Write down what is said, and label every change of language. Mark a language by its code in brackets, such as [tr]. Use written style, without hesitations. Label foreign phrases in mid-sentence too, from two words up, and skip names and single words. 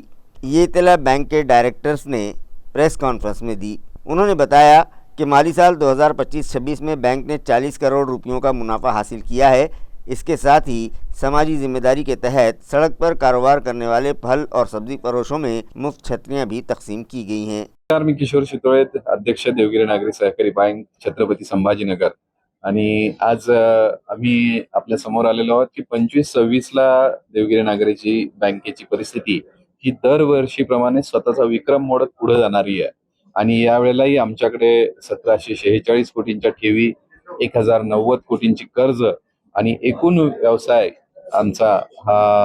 [ur] یہ اطلاع بینک کے ڈائریکٹرز نے پریس کانفرنس میں دی۔ انہوں نے بتایا کہ مالی سال 2025-26 میں بینک نے 40 کروڑ روپیوں کا منافع حاصل کیا ہے۔ اس کے ساتھ ہی سماجی ذمہ داری کے تحت سڑک پر کاروبار کرنے والے پھل اور سبزی فروشوں میں مفت چھتریاں بھی تقسیم کی گئی ہیں۔ [mr] मी किशोर शितोळे, अध्यक्ष देवगिरी नागरी सहकारी बँक छत्रपती संभाजीनगर। आणि आज आम्ही आपल्या समोर आलेलो आहोत की 25-26 ला देवगिरी नागरीची बँकेची परिस्थिती ही दरवर्षीप्रमाणे स्वतःचा विक्रम मोडत पुढे जाणारी आहे आणि यावेळेलाही आमच्याकडे 1746 कोटींच्या ठेवी, 1090 कोटींची कर्ज आणि एकूण व्यवसाय आमचा हा